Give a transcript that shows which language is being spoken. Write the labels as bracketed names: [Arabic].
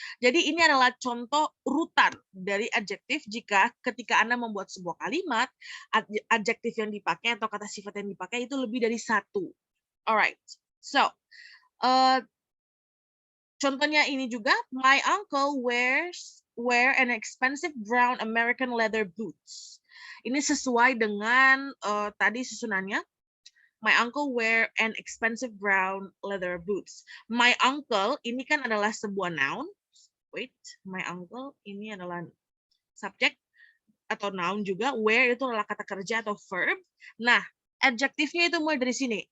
[Indonesian] Jadi ini adalah contoh urutan dari adjektif jika ketika Anda membuat sebuah kalimat, adjektif yang dipakai atau kata sifat yang dipakai itu lebih dari satu. [English] Alright, so [Indonesian] contohnya ini juga, [English] my uncle wear an expensive brown American leather boots. [Indonesian] Ini sesuai dengan tadi susunannya. [English] My uncle wear an expensive brown leather boots. [Indonesian] My uncle ini kan adalah sebuah noun. Wait, my uncle ini adalah subjek atau noun juga. Wear itu adalah kata kerja atau verb. Nah, adjektifnya itu mulai dari sini.